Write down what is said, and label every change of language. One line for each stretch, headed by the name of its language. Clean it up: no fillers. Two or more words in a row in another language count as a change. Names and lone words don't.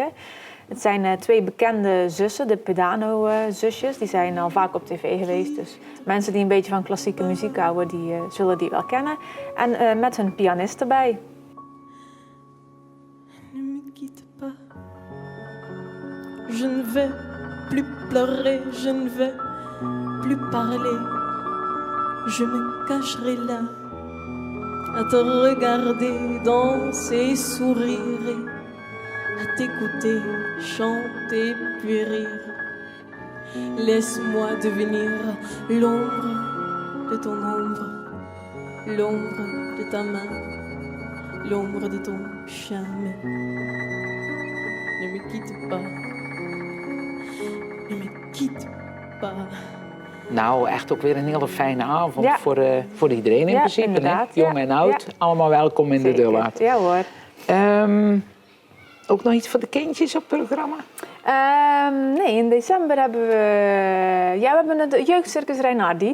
Dutch: Het zijn twee bekende zussen, de Pedano-zusjes. Die zijn al vaak op tv geweest. Dus mensen die een beetje van klassieke muziek houden, die zullen die wel kennen. En met hun pianist erbij.
French: Je ne vais plus pleurer, je ne vais plus parler. Je me cacherai là, à te regarder danser, sourire, à t'écouter chanter puis rire. Laisse-moi devenir l'ombre de ton ombre, l'ombre de ta main, l'ombre de ton charme. Ne me quitte pas. Ne me quitte pas.
Dutch: Nou, echt ook weer een hele fijne avond voor iedereen in principe. Inderdaad. Hè? Jong en oud, allemaal welkom in de Dullaard. Ja hoor. Ook nog iets voor de kindjes op het programma? Nee, in december hebben we hebben het Jeugdcircus Reinhardi.